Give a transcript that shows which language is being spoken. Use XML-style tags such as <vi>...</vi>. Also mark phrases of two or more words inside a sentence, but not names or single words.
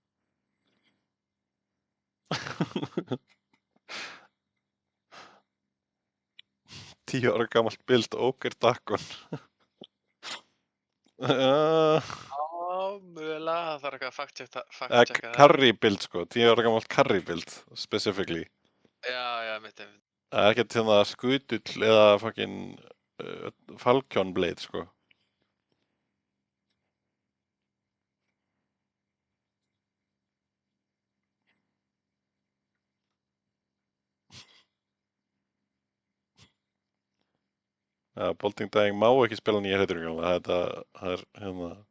<is>10 ára gamalt bild, Ogre Dagon. Mögulega, það þarf eitthvað að fact-checka það.</is> <en>Carry build,</en> <is>sko, 10 ára gamalt</is> <en>carry build, specifically.</en> <is>Já, mitt. Það er ekkert hérna skutull eða fucking Falcon Blade, sko. Já, Bolting Dying má ekki spila nýja hetjur, það er hérna...</is>